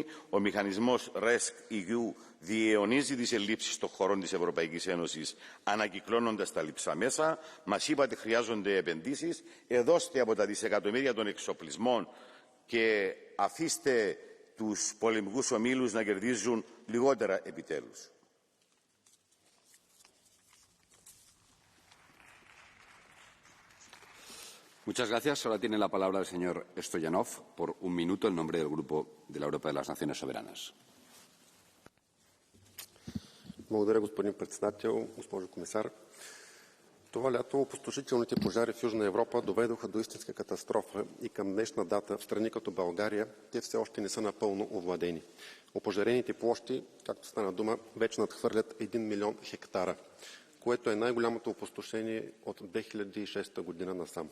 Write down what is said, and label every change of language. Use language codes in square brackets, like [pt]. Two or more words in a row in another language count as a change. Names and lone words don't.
[el] Ο μηχανισμός RESC-EU διαιωνίζει τις ελλείψεις των χωρών της Ευρωπαϊκής Ένωσης, ανακυκλώνοντας τα λειψά μέσα. Μας είπατε χρειάζονται επενδύσεις. Δώστε από τα δισεκατομμύρια των εξοπλισμών και αφήστε τους πολεμικούς ομίλους να κερδίζουν λιγότερα επιτέλους. [es] Muchas gracias. Ahora tiene la palabra el señor Stoyanov por un minuto en nombre del Grupo de la Europa de las Naciones Soberanas. [bg] Благодаря, господин председател, госпожо комисар. Това лято опустошителните пожари в Южна Европа доведоха до истинска катастрофа и към днешна дата в страни като България те все още не са напълно овладени. Опожарените площи, както стана дума, вече надхвърлят 1 милион хектара, което е най-голямото опустошение от 2006 година насам.